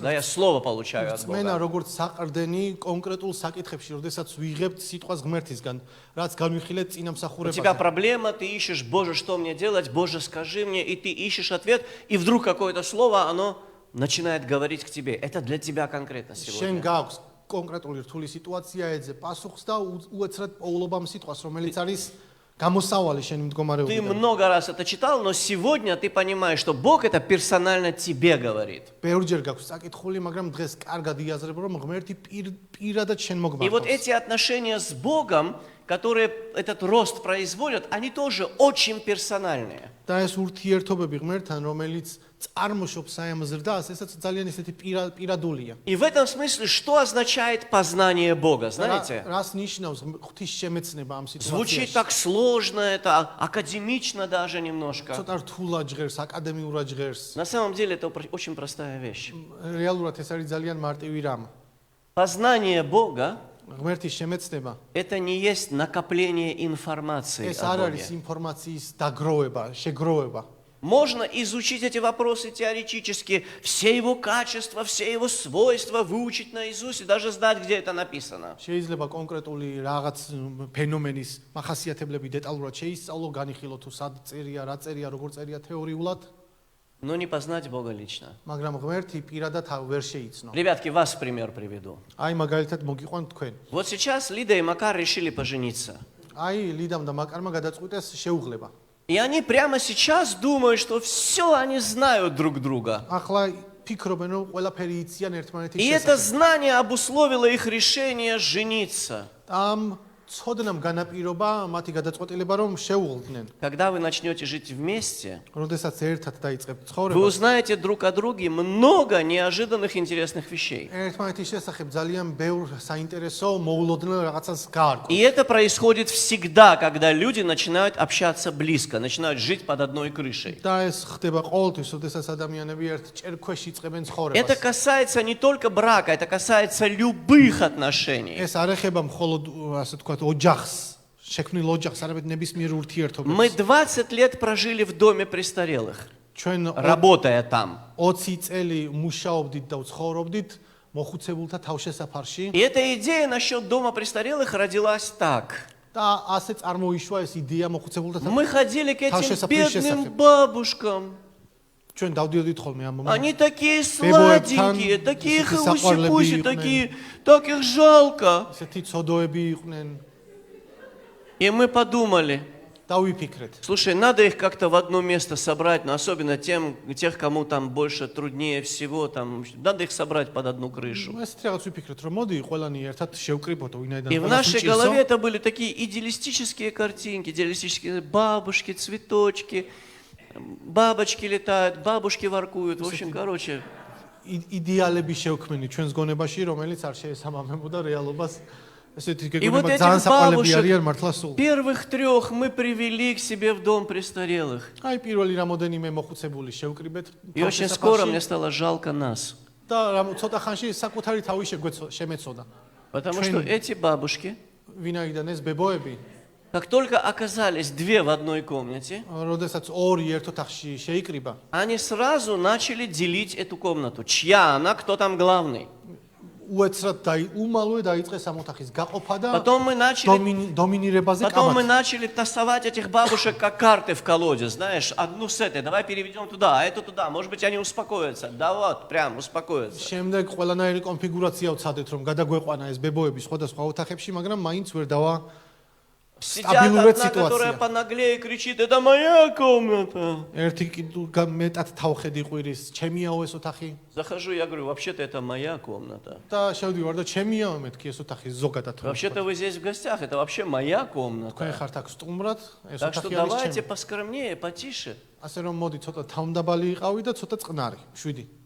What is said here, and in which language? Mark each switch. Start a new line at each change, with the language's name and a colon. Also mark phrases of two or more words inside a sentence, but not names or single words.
Russian: Да, я слово получаю от
Georgian: მენა
Russian: Бога.
Georgian: როგორც საყრდენი კონკრეტულ საკითხებში, როდესაც ვიღებთ სიტყვას ღმერთისგან, რაც განვიხილეთ
Russian: У
Georgian: წინა
Russian: тебя
Georgian: მსახურებაზე.
Russian: проблема, ты ищешь, Боже, что мне делать, Боже, скажи мне, и ты ищешь ответ, и вдруг какое-то слово, оно начинает говорить к тебе. Это для тебя конкретно
Georgian: შენ
Russian: сегодня.
Georgian: გაქვს კონკრეტული რთული სიტუაცია, ეძე პასუხს და უეცრად პოულობამ სიტყვას, რომელიც არის გამოსავალი შენი
Russian: Ты
Georgian: მდგომარეობიდან.
Russian: много раз это читал, но сегодня ты понимаешь, что Бог это персонально тебе говорит.
Georgian: ბევრჯერ გაქვს საკითხული, მაგრამ დღეს კარგად იაზრებ, რომ ღმერთი პირადად შენ
Russian: И вот
Georgian: მოგმართავს.
Russian: эти отношения с Богом, которые этот рост производят, они тоже очень персональные.
Georgian: და ეს ურთიერთობები ღმერთთან, რომელიც წარმოშობს აი ამ ზრდას, ესაც ძალიან ისეთი პირადულია.
Russian: И в этом смысле, что означает познание Бога, знаете?
Georgian: რას ნიშნავს ღვთის შემეცნება ამ
Russian: Звучит
Georgian: სიტუაციაში?
Russian: так сложно, это академично даже немножко.
Georgian: ცოტა რთულად ჟღერს, აკადემიურად ჟღერს.
Russian: На самом деле это очень простая вещь.
Georgian: რეალურად ეს არის ძალიან მარტივი რამ.
Russian: Познание Бога
Georgian: ღმერთის შემეცნება
Russian: это не есть накопление информации
Georgian: ეს
Russian: о
Georgian: არ
Russian: Боге.
Georgian: არის ინფორმაციის დაგროვება, შეგროვება.
Russian: Можно изучить эти вопросы теоретически, все его качества, все его свойства выучить наизусть и даже знать, где это написано.
Georgian: შეიძლება კონკრეტული რაღაც ფენომენის მახასიათებლები დეტალურად შეისწავლო, განიხილო თუ სად წერია, რა წერია, როგორ წერია თეორიულად,
Russian: Но не познать Бога лично.
Georgian: მაგრამ ღმერთი პირადად ვერ შეიცნო.
Russian: Ребятки, вас в пример приведу.
Georgian: აი მაგალითად მოგიყვან თქვენ.
Russian: Вот сейчас Лида и Макар решили пожениться.
Georgian: აი ლიდამ და მაკარმა გადაწყვიტეს შეუღლება.
Russian: И они прямо сейчас думают, что все они знают друг друга.
Georgian: ახლა ფიქრობენ რომ ყველაფერი იციან ერთმანეთის
Russian: И это
Georgian: შესახებ.
Russian: знание обусловило их решение жениться.
Georgian: ამ ცოდნამ განაპირობა მათი გადაწყვეტილება რომ შეუღლდნენ.
Russian: Когда вы начнете жить вместе,
Georgian: როდესაც ერთად დაიწყებთ
Russian: вы
Georgian: ცხოვრებას,
Russian: узнаете друг о друге много неожиданных интересных вещей.
Georgian: ერთმანეთის შესახებ ძალიან ბევრ საინტერესო მოულოდნელ რაღაცას გაარკვევთ.
Russian: И это происходит всегда, когда люди начинают общаться близко, начинают жить под одной крышей.
Georgian: და ეს ხდება ყოველთვის, როდესაც ადამიანები ერთ ჭერქვეშ იწყებენ
Russian: Это
Georgian: ცხოვრებას.
Russian: касается не только брака, это касается любых отношений.
Georgian: ეს არ ეხება მხოლოდ ასე თქვა ოჯახს, შექმნილ ოჯახს, არამედ ნებისმიერ ურთიერთობებს.
Russian: Мы 20 лет прожили в доме престарелых,
Georgian: ჩვენ
Russian: работая там.
Georgian: 20 წელი მუშაობდით და ცხოვრობდით მოხუცებულთა თავშესაფარში
Russian: И эта идея насчет дома престарелых родилась так.
Georgian: და ასე წარმოიშვა ეს იდეя მოხუცებულთა
Russian: Мы ходили к этим
Georgian: Თავშესაფრის
Russian: бедным
Georgian: შესახებ.
Russian: бабушкам.
Georgian: ჩვენ დავდიოდით ხოლმე ამ
Russian: Они такие
Georgian: Бебоебтан,
Russian: сладенькие, такие такие хауси-пуси,
Georgian: сакварлеби
Russian: такие, так их жалко.
Georgian: ესეთი ცოდოები იყვნენ
Russian: И мы подумали,
Georgian: დავიფიქრეთ
Russian: слушай, надо их как-то в одно место собрать, но особенно тех, кому там больше труднее всего, там, надо их собрать под одну крышу.
Georgian: ესეთი რაღაც ვიფიქრეთ რომ მოდი ყველანი ერთად შევკრიბოთ ვინაიდან
Russian: И в нашей голове это были такие идеалистические картинки, идеалистические бабушки, цветочки, бабочки летают, бабушки воркуют, в общем, короче.
Georgian: იდეალები შევქმნი ჩვენს გონებაში რომელიც არ შეესაბამებოდა რეალობას ესეთი
Russian: И вот
Georgian: გეგმება
Russian: этих
Georgian: ძალიან საყვალები არიან მართლა
Russian: бабушек,
Georgian: სულ
Russian: первых трех мы привели к себе в дом престарелых.
Georgian: აი პირველი რამოდენიმე მოხუცებული შევკრიბეთ
Russian: И очень скоро мне стало жалко нас.
Georgian: და ცოტა ხანში საკუთარი თავი შემეცოდა
Russian: Потому что эти бабушки,
Georgian: ვინაიდან ეს ბებოები
Russian: как только оказались две в одной комнате,
Georgian: როდესაც ორი ერთ ოთახში შეიკრიბა
Russian: они сразу начали делить эту комнату. Чья она, кто там главный.
Georgian: უეცრად უმალვე დაიწყეს ამ ოთახის გაყოფა და
Russian: Потом мы
Georgian: დომინირებაზე
Russian: Потом мы
Georgian: კამათი
Russian: начали тасовать этих бабушек как карты в колоде, знаешь, одну с этой, давай переведем туда, а эту туда, может быть, они успокоятся. Да вот, прям успокоятся.
Georgian: შემდეგ ყველანაირი კონფიგურაცია ვცადეთ რომ გადაგვეყვანა ეს ბებოები სხვადასხვა ოთახებში მაგრამ მაინც ვერ დავა
Russian: Сидят Стабильная одна, которая ситуация. понаглее кричит, это моя комната.
Georgian: ერთი მეტად თავხედი ყვირის ჩემიაო ეს ოთახი
Russian: Захожу, я говорю, вообще-то это моя комната.
Georgian: და შევდივარ და ჩემიაო მეთქი ეს ოთახი ზოგადად
Russian: Вообще-то вы здесь в гостях, это вообще моя
Georgian: თქვენ
Russian: комната.
Georgian: ხართ აქ სტუმრად ეს
Russian: Так что
Georgian: ოთახი არის
Russian: давайте
Georgian: ჩემი
Russian: поскромнее, потише.
Georgian: ასე რომ მოდი ცოტა თავმდაბალი იყავი და ცოტა წყნარი 7